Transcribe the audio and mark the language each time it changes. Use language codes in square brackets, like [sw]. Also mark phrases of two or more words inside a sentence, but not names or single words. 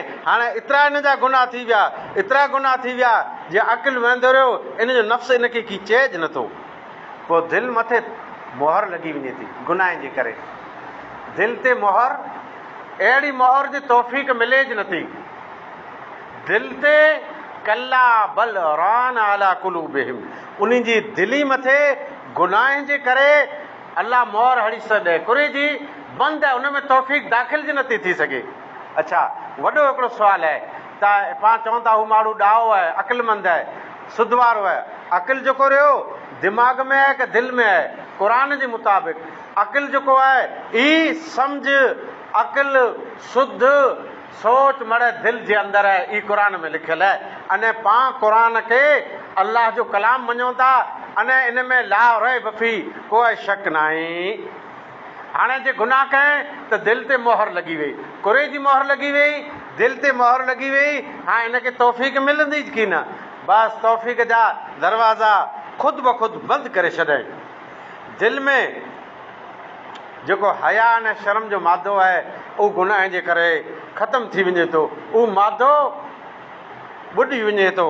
[sd] हाणे एतिरा हिन जा गुनाह थी विया, एतिरा गुनाह थी विया, जे अक़िल वेंदो रहियो इन जो नफ़्स इनखे की चइज नथो। पोइ दिलि मथे मोहर लॻी वञे थी गुनाह जे करे। दिलि ते मोहर, अहिड़ी मोहर जी तौफ़ीक़ मिलेज नथी। दिलि ते [ar] كلا بل ران على قلوبهم, [sd] उन्हनि जी दिली मथे गुनाह जे करे अल्लाह मोहर हणी छॾे, कुरे जी बंदि आहे, उन में तौफ़ीक़ दाख़िल जी नथी थी सघे। अच्छा, वॾो हिकिड़ो सुवालु आहे त पाण चवनि था हू माण्हू ॾाहो आहे, अक़िलमंद आहे, सुध वारो आहे। अक़िल जेको रहियो दिमाग़ में आहे की दिलि में आहे? क़ुरान जे मुताबिक़ अक़िल जेको आहे ई सम्झ, अक़िल शुद्ध सोच मड़े दिलि जे अंदरि आहे, ई क़ुरान में लिखियलु आहे। अने पाण क़ुरान खे अलाह जो कलाम मञूं था, अने इन में [ar] لا ريب في, [sd] कोई शक न आहे। हाणे जे गुनाह कयईं त दिलि ते मोहर लॻी वई, कुरे जी मोहर लॻी वई, दिलि ते मोहर लॻी वई। हाणे हिनखे तौफ़ीक़ मिलंदी की न? बसि तौफ़ीक़ जा दरवाज़ा ख़ुदि ब ख़ुदि बंदि करे छॾियईं। दिलि में जेको हया ऐं शर्म जो मादो आहे उहो गुनाह जे करे ख़तमु थी वञे थो, उहो मादो ॿुॾी वञे थो।